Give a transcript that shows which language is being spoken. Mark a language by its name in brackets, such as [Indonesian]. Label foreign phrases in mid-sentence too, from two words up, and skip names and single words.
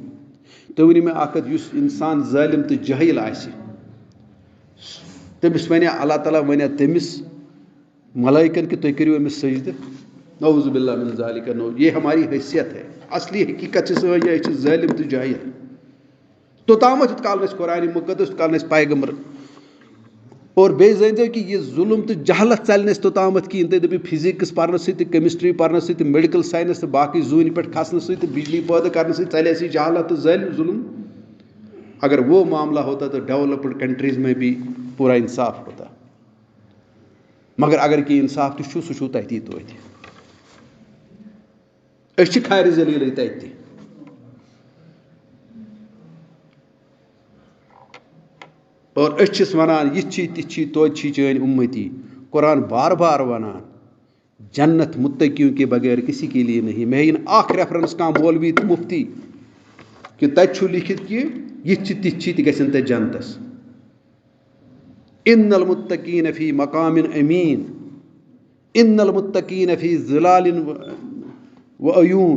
[Kashmiri] تُہۍ ؤنِو مےٚ اکھ کَتھ، یُس اِنسان ظٲلِم تہٕ جٲہِل آسہِ تٔمِس وَنیا اللہ تعالیٰ وَنیا تٔمِس ملٲیکن کہ تُہۍ کٔرِو أمِس سجدٕ؟ [Arabic] نعوذ باللہ من ذالک. [Urdu] نو، یہ ہماری حیثیت ہے. [Kashmiri] اصلی حقیقت چھِ سٲنۍ یہِ، أسۍ چھِ ظٲلِم تہٕ جٲہِل. توٚتامَتھ یوٚت کال نہٕ اَسہِ قرآنِ مُقدس یوٚت کال نہٕ اَسہِ پیغمبر. اور بیٚیہِ زٲنۍزیو کہِ یہِ ظُلُم تہٕ جہالت ژَلہِ نہٕ اَسہِ توٚتامَتھ کِہیٖنۍ. تُہۍ دٔپِو فِزِکٕس پَرنہٕ سۭتۍ تہٕ کیمِسٹرٛی پَرنہٕ سۭتۍ تہٕ [English] medical science [Kashmiri] تہٕ باقٕے زوٗنہِ پٮ۪ٹھ کھسنہٕ سۭتۍ تہٕ بجلی پٲدٕ کرنہٕ سۭتۍ ژَلہِ اَسہِ یہِ جہالت تہٕ ظُلم. [Urdu] اگر وہ معاملہ ہوتا تو [English] developed countries [Urdu] میں بھی پورا انصاف ہوتا. [Kashmiri] مگر اگر کینٛہہ انصاف تہِ چھُ سُہ چھُو تٔتی توتہِ. أسۍ چھِ خارِ ذٔلیٖلٕے تَتہِ تہِ. اور أسۍ چھِس وَنان یِتھ چھی تِتھ چھی توتہِ چھی چٲنۍ اُمتی. [Urdu] قرآن بار بار [Kashmiri] وَنان [Urdu] جنت متقیوں کے بغیر کسی کے لیے نہیں. [Kashmiri] مےٚ ہیٚیہِ نہٕ اکھ ریفرنس کانٛہہ مولوی تہٕ مُفتی کہِ تَتہِ چھُ لیکھِتھ کہِ یِتھ چھِ تِتھ چھی تہِ گژھن تَتہِ جنتس. [Arabic] اِنَّ الْمُتَّقِیٖنَ فی مقامٍ أمیٖن اِنَّ الْمُتَّقِیٖنَ فی ظِلالٍ وعیوٗن.